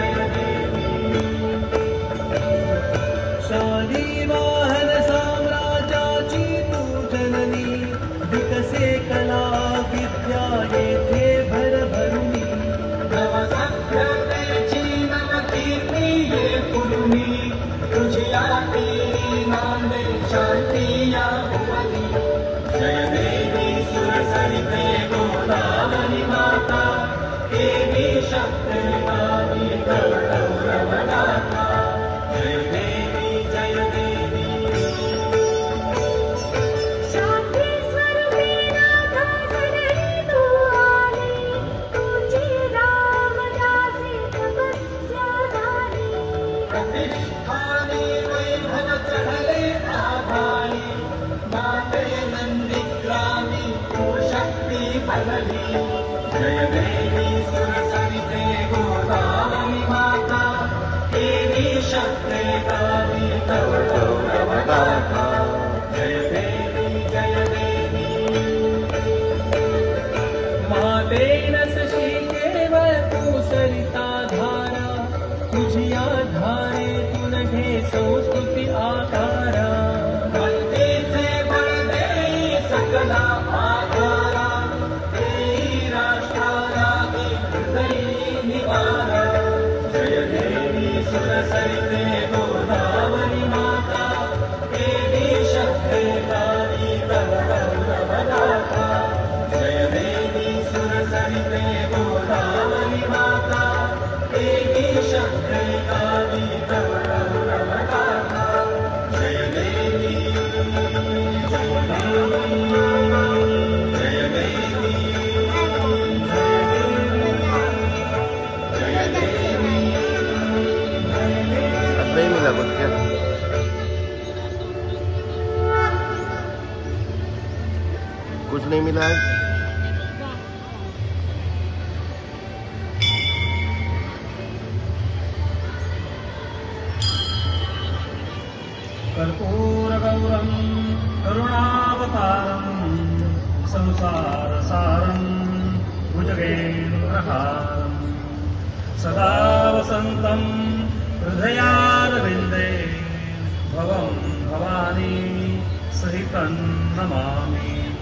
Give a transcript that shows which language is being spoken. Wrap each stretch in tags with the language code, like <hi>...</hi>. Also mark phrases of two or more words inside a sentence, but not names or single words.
<mr>शालिवाहन साम्राज्याची तू जननी विकसे कला विद्या येथे भरभरुनी नवसभ्यतेची नवकीर्ती ये पुरुनी तुझी आरती नांदे शांती या भुवनी जय देवी सुरसरिते गोदावरी माता देवी शक्ते गावी तव गौरवगाथा जय देवी जय देवी शांती स्वरूपी नाथा जननी तू आली तुझी रामदासी तपस्या झाली प्रतिष्ठाने वैभव चढले आभाळी माते नंदीग्रामी तू शक्ती भरली जय देवी सुरसरिते गोदावरी माता देवी शक्ते गावी तव गौरवगाथा जय देवी जय देवी माते नसशी केवळ तू सरिता धारा तुझी धारेतून घे संस्कृती आकारा भक्तीचे बळ देई सकला आधारा देई राष्ट्राला हृदयी निवारा जय देवी सुरसरिते गोदावरी माता देवी शक्ते गावी तव गौरवगाथा जय देवी सुरसरिते गोदावरी माता देवी शक्ते गावी तव गौरवगाथा जय देवी जय देवी जय देवी जय देवी</mr> <hi>नहीं मिला कुछ क्या कुछ नहीं मिला है</hi> <sa>कर्पूरगौरं करुणावतारं संसारसारं भुजगेन्द्रहारं सदा वसन्तं हृदयारविन्दे भवं भवानी सहितं नमामि</sa>